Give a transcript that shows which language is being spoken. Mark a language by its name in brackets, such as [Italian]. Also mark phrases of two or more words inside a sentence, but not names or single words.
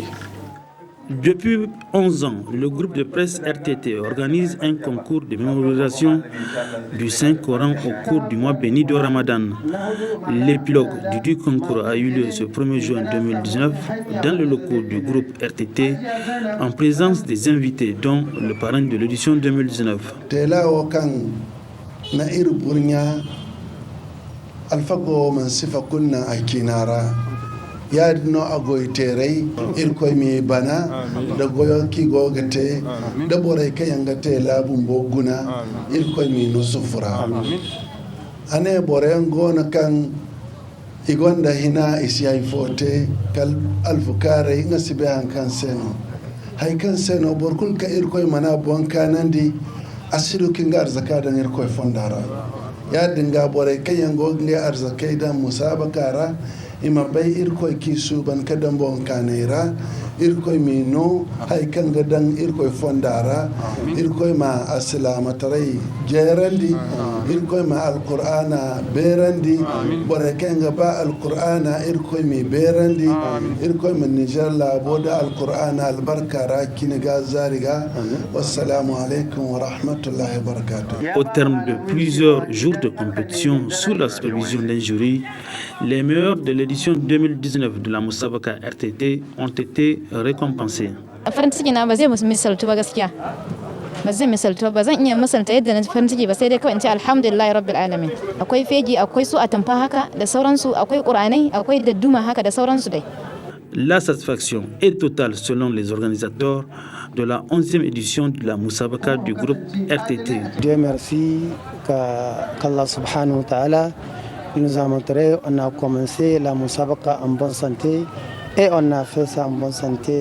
[French] Depuis 11 ans, le groupe de presse RTT organise un concours de mémorisation du Saint-Coran au cours du mois béni de Ramadan. L'épilogue du concours a eu lieu ce 1er juin 2019 dans le locaux du groupe RTT en présence des invités dont le parrain de l'édition 2019. [Zarma] yadno agoyterey irkoy mi bana da goyo ki gogate da boray kayangate labum boguna irkoy mi no sufura ane boren gona kan igonda hina isiyai fote kal alfukare ngasibe han kan seno hay kan seno borkul ka irkoy mana bon kanandi asiru kinga arzaka dan irkoy fondara ya dinga boray kayango nge arzakai dan musabakara ima bay irkoy kisu ban kadan bon kanera irkoy mino hay kanga dan irkoy fondara irkoy ma aslama taray jerandi irkoy ma alqur'ana berandi bore kanga ba alqur'ana irkoy mi berandi irkoy min nijar la boda alqur'ana albarkara kiniga zariga [Arabic] والسلام عليكم ورحمة الله وبركاته. [French] Au terme de plusieurs jours de compétition sous la supervision d'un jury, les meilleurs de l'édition 2019 de la Musabaka RTT ont été récompensés. [Hausa] farin ciki na ba zai misaltu ba gaskiya ba zai misaltu ba zan iya misalta yadda na farin ciki ba sai dai kawai in ce [Arabic] الحمد لله رب العالمين. [Hausa] Akwai fegi, akwai su atamfa haka da sauransu, akwai qur'anai, akwai dadduma haka da sauransu dai. [French] La satisfaction est totale selon les organisateurs de la 11e édition de la Musabaka du groupe RTT. Dieu merci qu'Allah [Arabic] سبحانه وتعالى [French] nous a montré, on a commencé la Musabaka en bonne santé et on a fait ça en bonne santé.